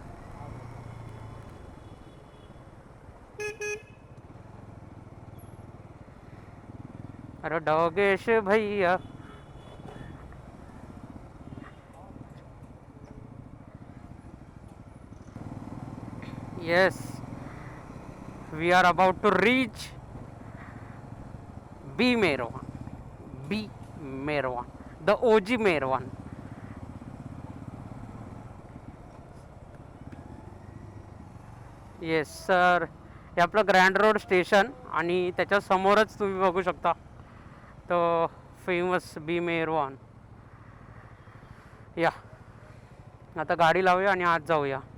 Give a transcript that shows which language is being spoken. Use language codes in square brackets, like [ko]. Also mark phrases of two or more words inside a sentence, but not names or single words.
[hi] अरे डॉगेश भैया. [en] Yes, we are about to reach B Meerwan. B Meerwan, the OG Meerwan. yes sir, [mr] हे आपलं ग्रँड रोड स्टेशन आणि त्याच्या समोरच तुम्ही बघू शकता तो फेमस बीम एअरवॉन. या आता गाडी लावूया आणि आत जाऊया.